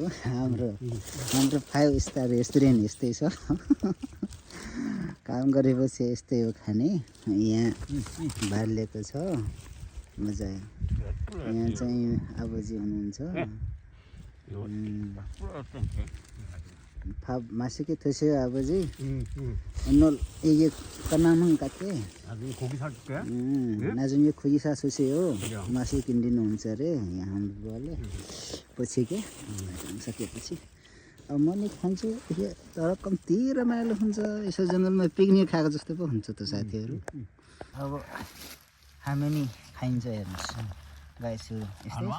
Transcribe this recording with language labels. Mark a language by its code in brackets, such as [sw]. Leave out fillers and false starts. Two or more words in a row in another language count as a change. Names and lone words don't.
[ne] हाम्रो 5 [en] star restaurant [ne] यस्तै छ। काम गरेपछि यस्तै हो खाने। यहाँ बालिएको छ, मजा आयो। यहाँ चाहिँ आबोजी हुनुहुन्छ। [ko] 맛있게 드세요 아버지. 오늘 이게 까나만 같아. 나중에 고기 사줄게. 나중에 고기 사주세요. [ne] 맛있게 दिनुहुन्छ रे यहाँ हाम्रोले पछि के सकेपछि अब म नि खान्छु। तर कम्ती रमाइलो हुन्छ, यसो जङ्गलमा पिकनिक खाएको जस्तो पो हुन्छ त साथीहरू। अब हामी नि खाइन्छ हेर्नुहोस् गाइसहरू, यस्तै छ।